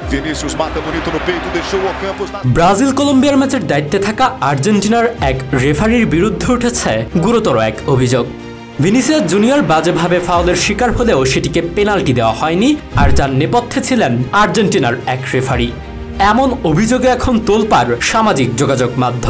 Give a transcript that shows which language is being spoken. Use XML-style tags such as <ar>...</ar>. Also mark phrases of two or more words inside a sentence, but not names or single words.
<pt>Vinícius mata bonito no peito, deixou o Ocampos na...</pt> <bn>ব্রাজিল কলম্বিয়ার ম্যাচের দায়িত্বে থাকা আর্জেন্টিনার এক রেফারির বিরুদ্ধে উঠেছে গুরুতর এক অভিযোগ। ভিনিসিয়াস জুনিয়র বাজেভাবে ফাউলের শিকার হলেও সেটিকে পেনাল্টি দেওয়া হয়নি, আর যার নেপথ্যে ছিলেন আর্জেন্টিনার এক রেফারি। এমন অভিযোগে এখন তোলপাড় সামাজিক যোগাযোগ মাধ্যম।</bn>